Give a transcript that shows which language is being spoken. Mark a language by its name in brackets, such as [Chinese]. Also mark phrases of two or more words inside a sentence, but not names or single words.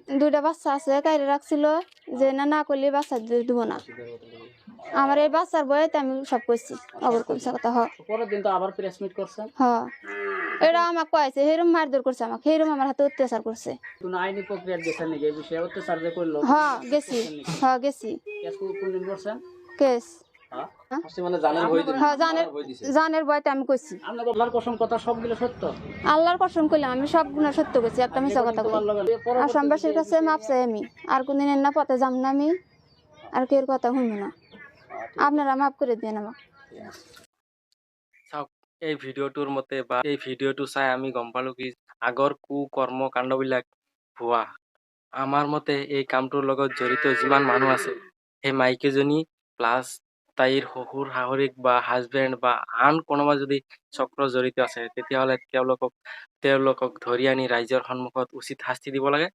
[Bangla] দুইটা বাচ্চা আছে, কাইরে রাখছিল যে না না করলে বাচ্চা দিব না। আমার এই বাচ্চার বয়সে আমি সব কইছি, অগর কইছে কথা। হ পরের দিন তো আবার প্রেস মিট করছেন। হ, এটা আমাকে কয়েছে হেরম মারধর করছে, আমাকে হেরম আমার হাতে অত্যাচার করছে। কোন আইনি প্রক্রিয়া গেছেন নাকি এই বিষয়ে অত্যাচার যে করলো? হ গেছি, হ গেছি। কেস কোনদিন করছেন? কেস হ্যাঁ? জানের বয়তে আমি কইছি। আপনার আল্লাহর কসম কথা সবগুলো সত্য? আল্লাহর কসম কইলাম আমি সবগুলো সত্য কইছি, একটা মিছা কথা কই। আসামবাসীর কাছে মাপ চাই আমি, আর কোনদিন না পথে যাম না আমি, আর কেউ কথা শুনবো না। আপনারা মাফ করে দেন আমাকে। [Assamese] চাওক, এই ভিডিঅ'টোৰ মতে বা এই ভিডিঅ'টো চাই আমি গম পালোঁ কি আগৰ কৰ্মকাণ্ডবিলাক ভুৱা। আমাৰ মতে এই কামটোৰ লগত জড়িত যিমান মানুহ আছে, সেই মাইকীজনী প্লাছ তাইৰ শহুৰ শাহুৰিক বা হাজবেণ্ড বা আন কোনোবা যদি চক্ৰ জড়িত আছে, তেতিয়াহ'লে তেওঁলোকক ধৰি আনি ৰাইজৰ সন্মুখত উচিত শাস্তি দিব লাগে।